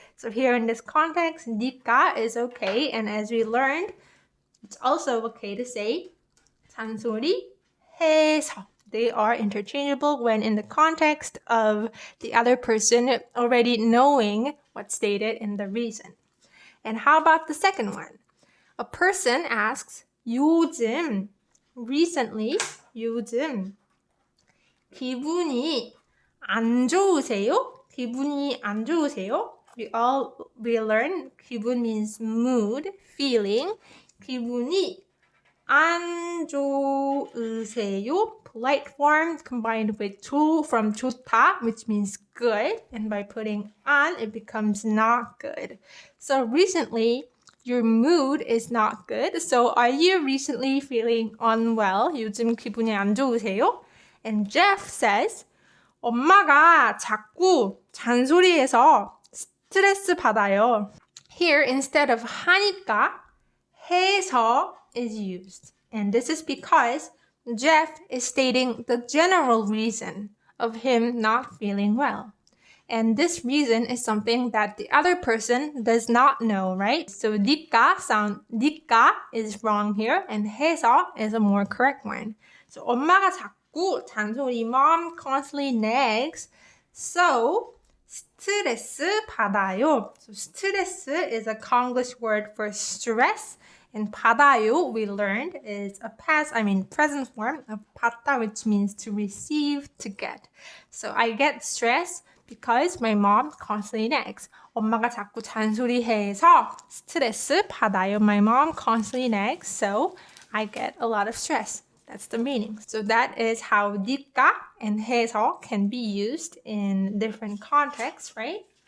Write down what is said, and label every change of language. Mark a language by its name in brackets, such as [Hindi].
[English] So here in this context, 니까 is okay. And as we learned, it's also okay to say 잔소리 해서. They are interchangeable when in the context of the other person already knowing what's stated in the reason. And how about the second one? A person asks, [Korean] 요즘, recently, 요즘, 기분이 안 좋으세요? 기분이 안 좋으세요? [English] We learn 기분 means mood, feeling. [Korean] 기분이 안 좋으세요? [English] Polite form combined with from 좋다, which means good. And by putting 안, it becomes not good. So recently, your mood is not good. So are you recently feeling unwell? [Korean] 요즘 기분이 안 좋으세요? [English] And Jeff says, [Korean] 엄마가 자꾸 잔소리해서 스트레스 받아요. [English] Here, instead of 하니까, 해서 is used. And this is because Jeff is stating the general reason of him not feeling well. And this reason is something that the other person does not know, right? So 니까 is wrong here, and 해서 is a more correct one. So [Korean] 엄마가 자꾸 잔소리, [English] mom constantly nags, so [Korean] 스트레스 받아요. [English] So 스트레스 is a Konglish word for stress, and 받아요 we learned is a present form of 받다, which means to receive, to get. So I get stress because my mom constantly nags. [Korean] 엄마가 자꾸 잔소리해서 스트레스 받아요. [English] My mom constantly nags, so I get a lot of stress. That's the meaning. So that is how 니까 and 해서 can be used in different contexts, right?